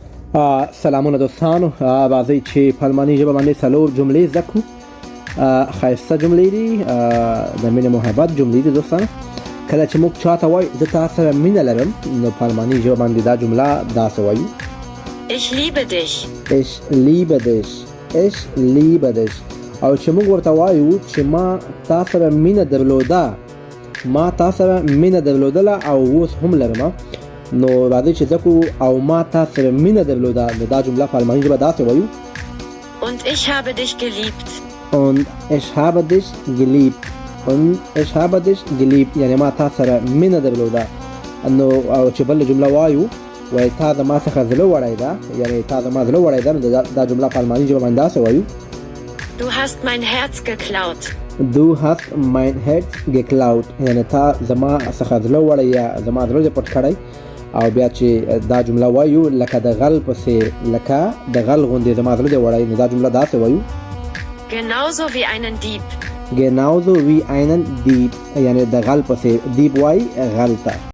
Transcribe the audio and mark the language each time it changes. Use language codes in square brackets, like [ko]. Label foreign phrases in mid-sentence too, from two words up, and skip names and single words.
[ps] سلامونه دوستانو، راځئ چې په الماني ژبه باندې څلور جملې زده کړو. ښایسته جملې دي، د مینې محبت جملې دي دوستانو. کله چې موږ چاته وایو زه تا سره مینه لرم، نو په الماني ژبه باندې دا جمله داسې وایو: [de] Ich liebe dich. Ich liebe dich. Ich liebe dich. [ps] او چې موږ ورته وایو چې ما تا سره مینه درلوده، ما تا سره مینه درلودله او اوس هم لرم، نو راځئ چې زده کړو او ما تا سره مینه درلوده، نو دا جمله په الماني ژبه داسې وایو: [de] Und ich habe dich geliebt. Und ich habe dich geliebt. Und ich habe dich geliebt. [ps] یعنی ما تا سره مینه درلوده. نو او چې بل جمله وایو وای تا زما څخه زړه وړی ده، یعنی تا زما زړه وړی ده، نو دا جمله په الماني ژبه باندې داسې وایو: [de] Du hast mein Herz geklaut. Du hast mein Herz geklaut. [ps] یعنی تا زما څخه زړه وړی یا زما زړه دې پټ کړی. او بیا چې دا جمله وایو لکه د غل پسې، لکه د غل غوندې زما زړه دې وړی، نو دا جمله داسې وایو: [de] Genauso wie einen Dieb. Genauso wie einen Dieb. [ps] یعنی د غل پسې دیب وای غل ته.